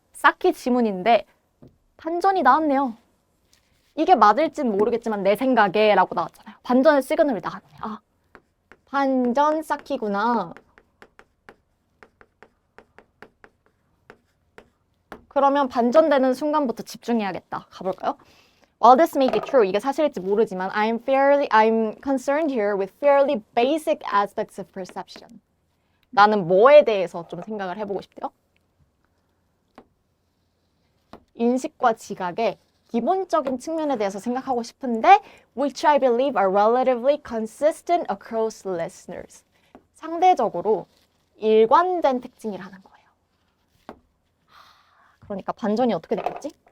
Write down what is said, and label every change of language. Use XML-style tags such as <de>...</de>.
<ko>쌓기 지문인데 반전이 나왔네요. 이게 맞을진 모르겠지만 내 생각에 라고 나왔잖아요. 반전의 시그널이 나왔네. 아, 반전 쌓기구나. 그러면 반전되는 순간부터 집중해야겠다. 가볼까요?</ko> <en>While this may be true,</en> <ko>이게 사실일지 모르지만</ko> <en>I'm concerned here with fairly basic aspects of perception.</en> <ko>나는 뭐에 대해서 좀 생각을 해보고 싶대요? 인식과 지각의 기본적인 측면에 대해서 생각하고 싶은데</ko> <en>which I believe are relatively consistent across listeners.</en> <ko>상대적으로 일관된 특징이라는 거예요. 그러니까 반전이 어떻게 된 거지?</ko>